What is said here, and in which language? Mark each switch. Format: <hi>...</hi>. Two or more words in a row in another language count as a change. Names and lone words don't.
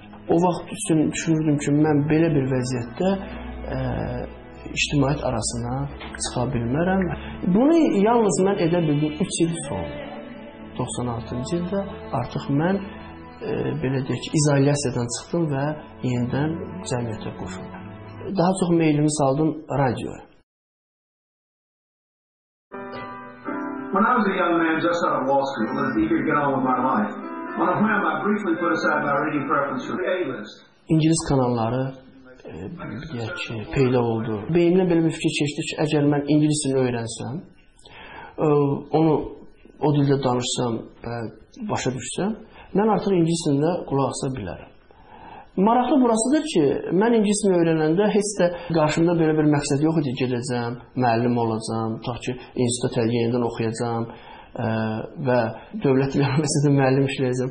<az>O vaxt üçün düşünürdüm ki, mən belə bir vəziyyətdə ictimaiyyət arasına çıxa bilmərəm. Bunu yalnız mən edə bildim 3 il sonra. 96-cı ildə artıq mən belə deyək ki, izolyasiyadan çıxdım və yenidən cəmiyyətə qoşuldum. Daha çox meylimi saldım radioya.</az> <en>When I was a young man just out of law school and eager to get on with my life, on a whim I briefly put aside my reading preference for the A-list.</en> <az>İngilis kanalları deyək ki, peyda oldu. Beynimdə belə bir fikir keçdi ki, əgər mən ingilis dilini öyrənsəm, onu o dildə danışsam və başa düşsəm, mən artıq ingilis dilində qulaq asa bilərəm. Maraqlı burasıdır ki, mən ingilis dilini öyrənəndə heç də qarşımda belə bir məqsəd yox idi, gedəcəm, müəllim olacam, tutaq ki, institut yenidən oxuyacam və dövlət universitetində müəllim işləyəcəm.</az>